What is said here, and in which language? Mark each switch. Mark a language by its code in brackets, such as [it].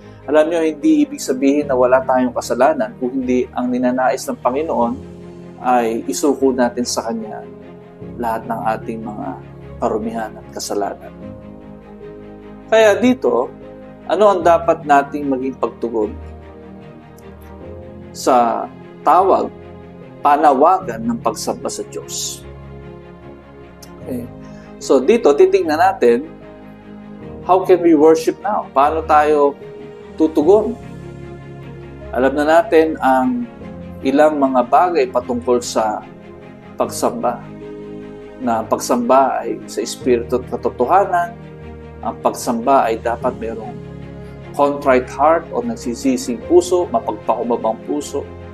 [tl] Alam niyo, hindi ibig sabihin na wala tayong kasalanan, kung hindi ang ninanais ng Panginoon ay isuko natin sa Kanya lahat ng ating mga karumihan at kasalanan. Kaya dito, ano ang dapat nating maging pagtugon sa panawagan ng pagsamba sa Diyos? Okay. [en] So dito, titingnan natin, how can we worship now? [tl] Paano tayo tutugon? Alam na natin ang ilang mga bagay patungkol sa pagsamba. Na pagsamba ay sa espiritu at katotohanan. Ang pagsamba ay dapat mayroong contrite heart o nagsisising puso, mapagpakumbabang puso.